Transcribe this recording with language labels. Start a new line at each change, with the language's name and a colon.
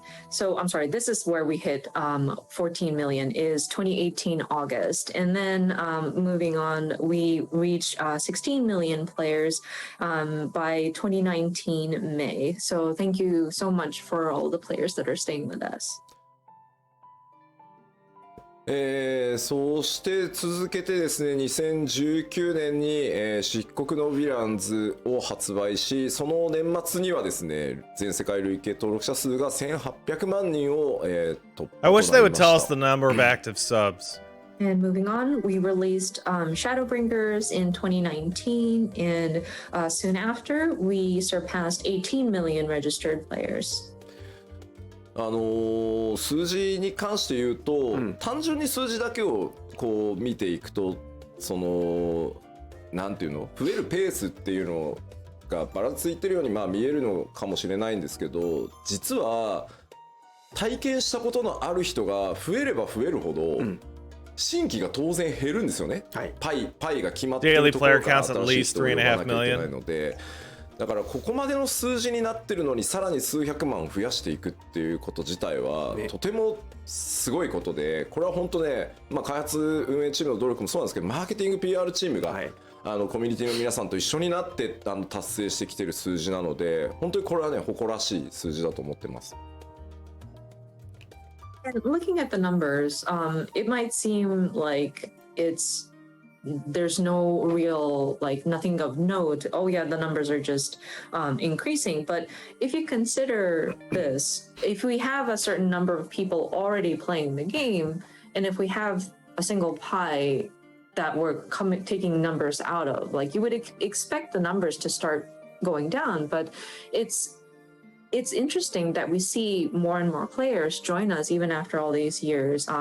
English: So I'm sorry, this is where we hit 14 million is 2018 August. And then moving on, we reached 16 million players by 2019 May. So thank you so much for all the players that are staying with us.
Japanese: そうして続けてですね2019年に、漆黒のヴィランズを発売しその年末にはですね全世界累計登録者数が1800万人を、突破とな
English: I
Japanese: りま
English: wish
Japanese: し
English: they would
Japanese: た。
English: tell us the number of active subs. And moving on, we released Shadowbringers in 2019. And soon after, we surpassed 18 million registered players.
Japanese: 数字に関して言うと、単純に数字だけをこう見ていくとそのなんていうの増えるペースっていうのがばらついてるように見えるのかもしれないんですけど実は体験したことのある人が増えれば増えるほど、新規が当然減るんですよね、パイが決まってるところから新しい人を呼ばなきゃいけないのでだからここまでの数字になってるのにさらに数百万増やしていくっていうこと自体はとてもすごいことでこれは本当ね、開発運営チームの努力もそうなんですけどマーケティング PR チームが、コミュニティの皆さんと一緒になって達成してきてる数字なので本当にこれはね誇らしい数字だと思ってます。
English: And looking at the numbers, it might seem like there's no real, like nothing of note. Oh yeah, the numbers are just increasing. But if you consider this, if we have a certain number of people already playing the game, and if we have a single pie that we're taking numbers out of, like you would expect the numbers to start going down, but it's interesting that we see more and more players join us even after all these years.